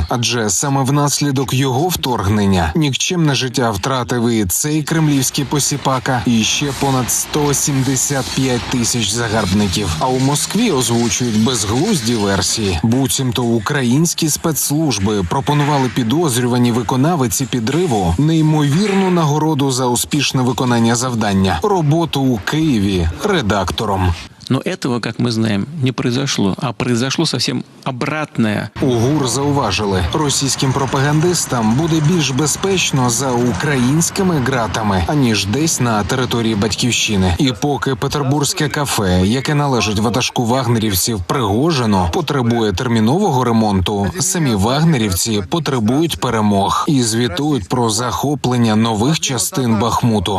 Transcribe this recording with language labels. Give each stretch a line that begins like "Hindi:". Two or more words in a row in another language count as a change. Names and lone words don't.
Ukrainian: Адже саме внаслідок його вторгнення нікчемне життя втратив і цей кремлівський посіпака, і ще понад 175 тисяч загарбників. А у Москві озвучують безглузді версії. Буцімто українські спецслужби пропонували підозрюваній виконавиці підриву неймовірну нагороду за успішне виконання завдання – роботу у Києві редактором.
Russian: Но этого, как мы знаем, не произошло, а произошло совсем обратное.
Ukrainian: У ГУР зауважили, російським пропагандистам буде більш безпечно за українськими ґратами, аніж десь на території Батьківщини. І поки петербурзьке кафе, яке належить ватажку вагнерівців Пригожину, потребує термінового ремонту, самі вагнерівці потребують перемог і звітують про захоплення нових частин Бахмуту.